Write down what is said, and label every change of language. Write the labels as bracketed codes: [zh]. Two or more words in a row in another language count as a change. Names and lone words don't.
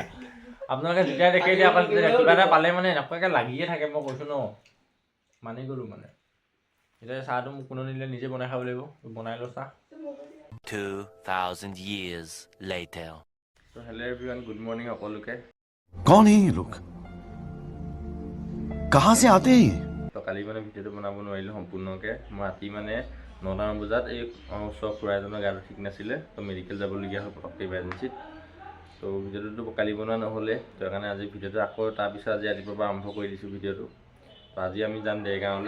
[as] আপোনালোকে যেতিয়া দেখে এতিয়া অকল কিবা এটা পালে মানে এনেকুৱাকৈ লাগিয়ে থাকে, মই কৈছোঁ ন, মানি গ'লোঁ মানে। এতিয়া চাহটো মোক কোনো নিদিলে, নিজে বনাই খাব লাগিব। বনাই লওঁ চাহ। [en] 2,000 years later. [as] তো [en] hello everyone, good morning [as] সকলোকে। [hi] कौन है ये लोग कहाँ से आते हैं ये [as] তো কালি মানে ভিডিঅ'টো বনাব নোৱাৰিলোঁ সম্পূৰ্ণকৈ। মই ৰাতি মানে 9টামান বজাত এই ওচৰৰ খুৰা এজনৰ গাটো ঠিক নাছিলে, তো মেডিকেল যাবলগীয়া হ'ল পটককৈ ইমাৰ্জেঞ্চিত। তো ভিডিঅ'টোতো কালি বনোৱা নহ'লে, তো সেইকাৰণে আজি ভিডিঅ'টো আকৌ তাৰপিছত আজি ৰাতিপুৱাৰ পৰা আৰম্ভ কৰি দিছোঁ ভিডিঅ'টো। তো আজি আমি যাম দেৰগাঁৱলৈ।